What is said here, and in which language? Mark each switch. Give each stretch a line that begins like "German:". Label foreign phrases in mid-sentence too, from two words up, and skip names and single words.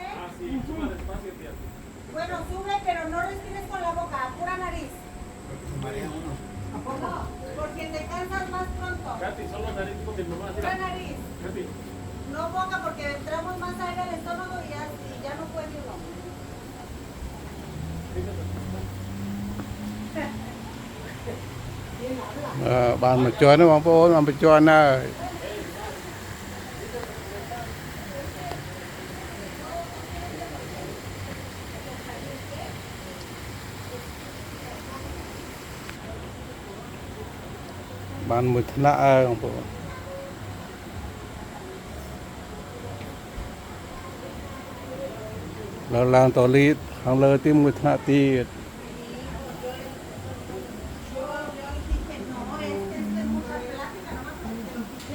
Spanish: Ah, sí, suba despacio, tía. Bueno, sube, pero no respires con la boca, pura nariz. ¿A poco? Porque te cansas más pronto. Katy, solo nariz porque mi mamá Pura decía. nariz. Katy, No boca porque entramos más aire al estómago y ya no puede uno.
Khmer: បានមកជន់ណាបងប្អូនបានមកជន់ហើយបានមួយថ្នាក់ហើយបងប្អូន ឡើងតលីតខាងលើទីមួយថ្នាក់ទៀត
Spanish: Yo dije, no, es mucha plática, nomás porque te lo quité.